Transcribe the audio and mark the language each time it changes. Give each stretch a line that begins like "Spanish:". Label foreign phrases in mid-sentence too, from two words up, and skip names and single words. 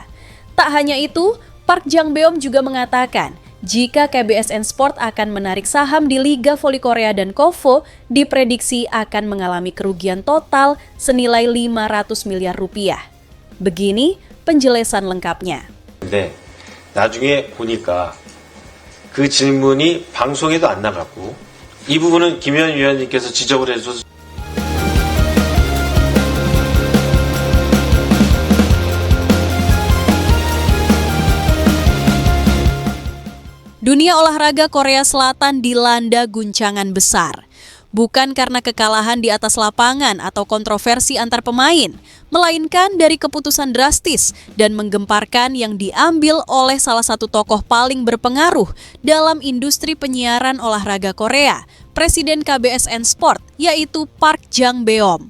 Indonesian: Tak hanya itu, Park Jang-beom juga mengatakan jika KBSN Sport akan menarik saham di Liga Voli Korea dan KOVO, diprediksi akan mengalami kerugian total senilai 500 miliar rupiah. Begini penjelasan lengkapnya.
Korean: 네, 나중에 보니까 그 질문이 방송에도 안 나갔고 이 부분은 김현 위원님께서 지적을 해줘서
Indonesian: Dunia olahraga Korea Selatan dilanda guncangan besar. Bukan karena kekalahan di atas lapangan atau kontroversi antar pemain, melainkan dari keputusan drastis dan menggemparkan yang diambil oleh salah satu tokoh paling berpengaruh dalam industri penyiaran olahraga Korea, Presiden KBSN Sport, yaitu Park Jang-beom.